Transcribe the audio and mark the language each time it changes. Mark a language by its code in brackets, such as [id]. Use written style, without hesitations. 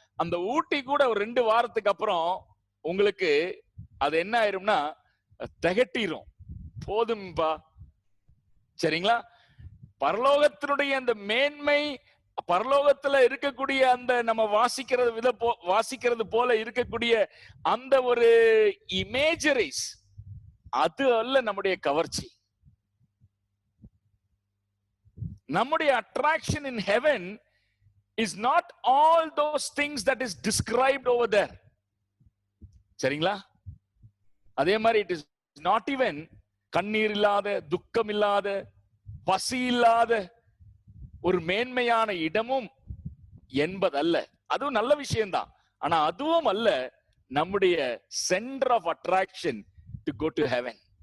[ta] அந்த ஊட்டி கூட ஒரு 2 வாரத்துக்கு அப்புறம் உங்களுக்கு அது என்ன ஆயிரும்னா திகட்டிரும், போதும்பா, சரிங்களா? பரலோகத்தினுடைய அந்த மேன்மை, பரலோகத்துல இருக்கக்கூடிய அந்த நம்ம வாசிக்கிறது போல இருக்கக்கூடிய அந்த ஒரு இமேஜரிஸ், அது அல்ல நம்முடைய கவர்ச்சி. நம்முடைய [en] attraction in heaven is not all those things that is described over there, [ta] சரிங்களா? அதே மாதிரி [en] it is not even [ta] கண்ணீர் இல்லாத, துக்கம் இல்லாத, பசி இல்லாத, ஒரு மேன்மையான இடமும் என்பதல்ல. அதுவும் நல்ல விஷயம்தான். ஆனா அதுவும் அல்ல நம்முடைய [en] Centre of attraction to go to heaven.